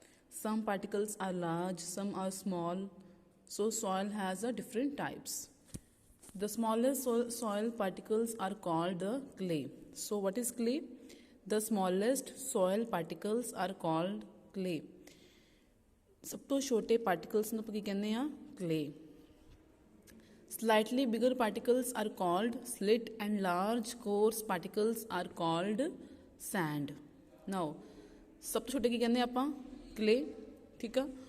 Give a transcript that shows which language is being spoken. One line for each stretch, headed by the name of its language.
English: Some particles are large, some are small, so soil has a different types. The smallest soil particles are called the clay. So what is clay? The smallest soil particles are called clay.
Punjabi: ਸਭ ਤੋਂ ਛੋਟੇ particles ਨੂੰ ਆਪਾਂ ਕੀ ਕਹਿੰਦੇ ਆ clay.
English: Slightly bigger particles are called slit and large coarse particles are called sand.
Punjabi: Now ਸਭ ਤੋਂ ਛੋਟੇ ਕੀ ਕਹਿੰਦੇ ਆਪਾਂ clay, ਠੀਕ ਆ.